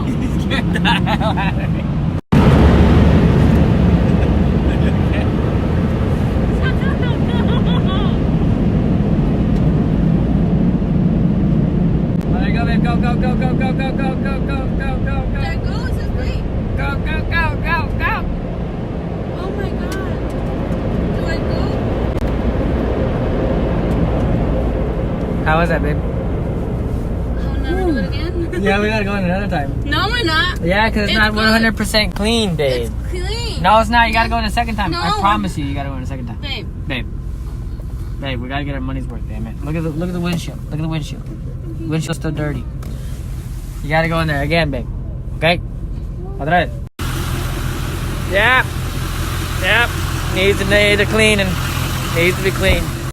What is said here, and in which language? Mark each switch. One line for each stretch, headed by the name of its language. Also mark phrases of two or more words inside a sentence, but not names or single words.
English: Get the hell out of me. There you go, babe. Go, go, go, go, go, go, go, go, go, go, go, There go. goes his weight. Go, go, go, go, go. Oh my god. Do I go? How was that, babe? I'll never do it again. Yeah, we gotta go in another time. No, we're not. Yeah, because it's It's not good. 100% clean, babe. It's clean. No, it's not. You gotta go in a second time. No, I promise you, you gotta go in a second time. Babe. Babe, we gotta get our money's worth, damn it. Look at the windshield. Look at the windshield. Windshield's still dirty. You gotta go in there again, babe. Okay?
Spanish: Otra vez.
English: Yep. Yep. Needs to cleaning. Needs to be clean.